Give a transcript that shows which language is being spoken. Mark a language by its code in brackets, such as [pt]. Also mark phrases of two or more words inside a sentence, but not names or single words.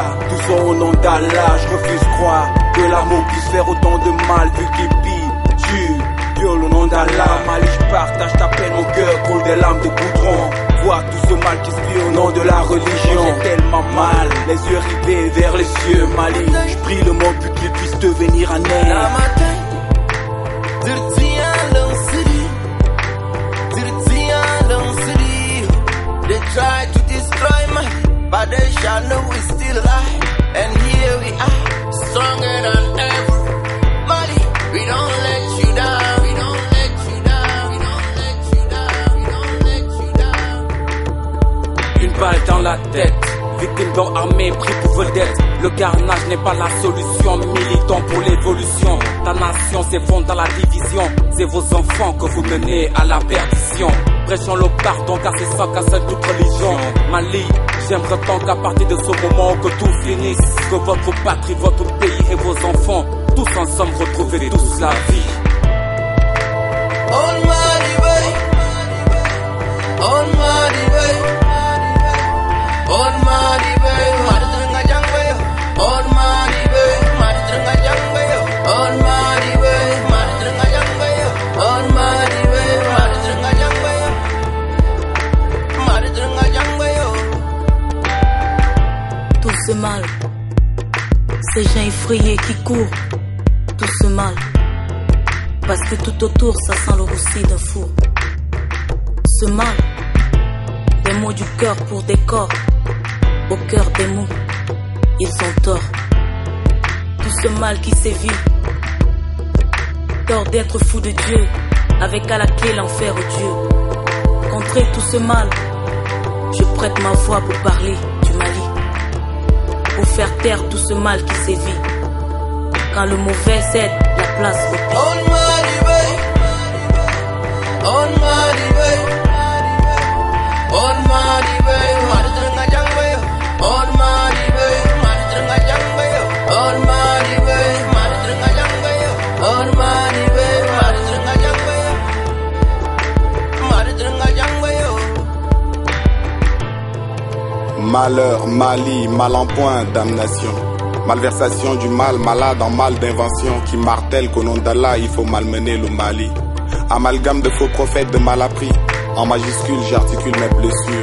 [fr] Tout ça au nom d'Allah, je refuse croire que l'amour puisse faire autant de mal vu qu'il tue. Dieu, au nom d'Allah, Mali, je partage ta peine, mon cœur coule des larmes de goudron. Vois tout ce mal qui se vit au nom de la religion. J'ai tellement mal, les yeux rivés vers les cieux. Mali, je prie le monde pour qu'il puisse devenir un air. [en] They try to destroy me, but they shall know we still alive. And here we are, stronger than ever. Mali, we don't let you down. [fr] Une balle dans la tête, victime d'hommes armés pris pour vedette. Le carnage n'est pas la solution, militant pour l'évolution. Ta nation s'effondre dans la division, c'est vos enfants que vous menez à la perdition. Prêchons le pardon car c'est ça qu'assène toute religion. Mali, j'aimerais tant qu'à partir de ce moment que tout finisse, que votre patrie, votre pays et vos enfants, tous ensemble retrouver tous la vie. [en] On Mali way, on Mali way. On Mali way, mari teranga jangwe. On Mali way, mari teranga jangwe. On Mali way, mari teranga jangwe. On Mali way, mari teranga jangwe. Mari teranga jangwe. [fr] Tout ce mal, ces gens effrayés qui courent, tout ce mal, parce que tout autour ça sent le roussi d'un four. Ce mal, des mots du cœur pour des corps. Au cœur des mots, ils ont tort. Tout ce mal qui sévit, tort d'être fou de Dieu, avec à la clé l'enfer au Dieu. Contrer tout ce mal, je prête ma voix pour parler du Mali, pour faire taire tout ce mal qui sévit. Quand le mauvais cède la place au pire. [en] On Mali way, on Mali way, on Mali way, mari teranga jangwe. On Mali way, mari teranga jangwe. On Mali way, mari teranga jangwe. On Mali way, mari teranga jangwe. Mari teranga jangwe. [fr] Malheur, Mali, mal en point, damnation. Malversation du mal, malade en mal d'invention, qui martèle qu'au nom d'Allah il faut malmener le Mali. Amalgame de faux prophètes de mal appris. En majuscule j'articule mes blessures.